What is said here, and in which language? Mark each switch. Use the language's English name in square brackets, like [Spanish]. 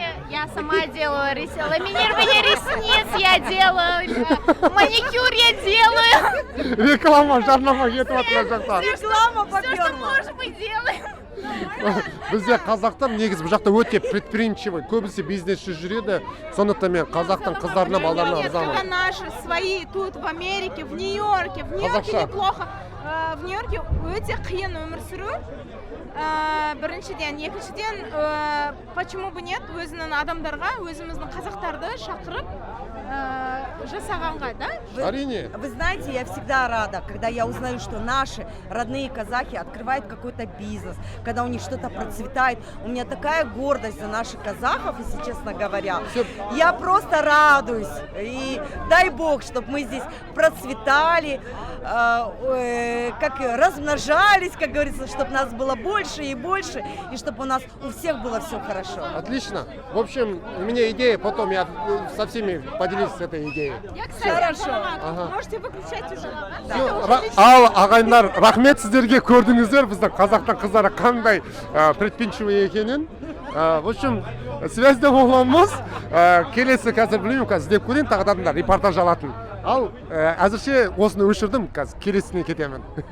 [Russian] Я сама делаю ламинирование ресниц, я делаю маникюр, я делаю. [Kazakh] Реклама, жарнама кетіп жатыр жақта. [Russian] Реклама поперла. Все, что можем, мы делаем. [Kazakh] Бізде қазақтар негізі бұл жақта өте предприимчивый, көбісі бизнесші жүреді, сондықтан мен қазақтың қыздарына, балдарына ырзамын. [Russian] Это наши свои тут в Америке, в Нью-Йорке. В Нью-Йорке неплохо. [Kazakh] В Нью-Йорке өте қиын өмір сүру. Біріншіден, екіншіден, [Russian] почему бы нет, [Kazakh] өзінің адамдарға, өзіміздің қазақтарды шақырып жасағанға, да? [Russian] Вы знаете, я всегда рада, когда я узнаю, что наши родные казахи открывают какой-то бизнес, когда у них что-то процветает. У меня такая гордость за наших казахов, если честно говоря. Я просто радуюсь. И дай бог, чтобы мы здесь процветали, как размножались, как говорится, чтобы нас было больше и больше, и чтобы у нас у всех было все хорошо. Отлично. В общем, у меня идея, потом я со всеми поделюсь с этой идеей. Хорошо. Можете выключать уже. [Kazakh] Ал ағайындар, рахмет сіздерге, көрдіңіздер біздің қазақтың қыздары қандай предприимчивый екенін. [Russian] В общем, [Kazakh] связьда боламыз. Келесі қазір білмеймін, қазір іздеп көрейін, тағы да репортаж алатын. Ал әзірше осыны өшірдім, қазір келесіне кетемін.